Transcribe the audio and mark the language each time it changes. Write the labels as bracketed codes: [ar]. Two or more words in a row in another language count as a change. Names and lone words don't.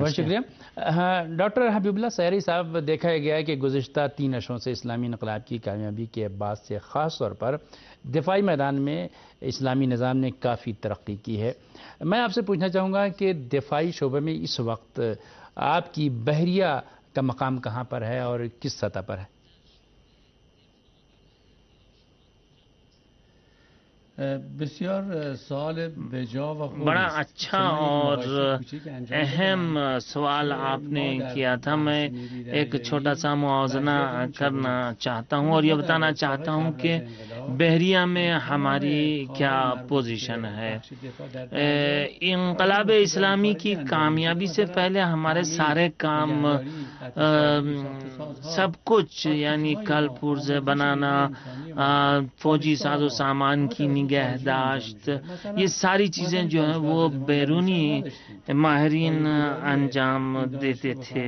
[ur] بہت شکریہ ڈاکٹر حبیب اللہ سیاری صاحب۔ دیکھا گیا ہے کہ گزشتہ 3 عشروں سے اسلامی انقلاب کی کامیابی کے بعد سے خاص طور پر دفاعی میدان میں اسلامی نظام نے کافی ترقی کی ہے۔ میں آپ سے پوچھنا چاہوں گا کہ دفاعی شعبے میں اس وقت آپ کی بحریہ کا مقام کہاں پر ہے اور کس سطح پر ہے؟ [fa] بسیار سوال بجا و خوب [ur] بڑا [fa] است. [ur] اچھا [fa] شما یک [ur] اور [fa] مقایسه کوچیک انجام [ur] اہم [fa] بدهید. [ur] سوال آپ نے کیا تھا. میں ایک چھوٹا سا موازنہ کرنا چاہتا ہوں اور یہ بتانا چاہتا ہوں کہ بحریہ میں ہماری کیا پوزیشن ہے. انقلاب اسلامی کی کامیابی سے پہلے ہمارے سارے کام سب کچھ یعنی کل پرزے بنانا، فوجی ساز و سامان کی نگہداشت، یہ ساری چیزیں جو ہیں وہ بیرونی ماہرین انجام دیتے تھے.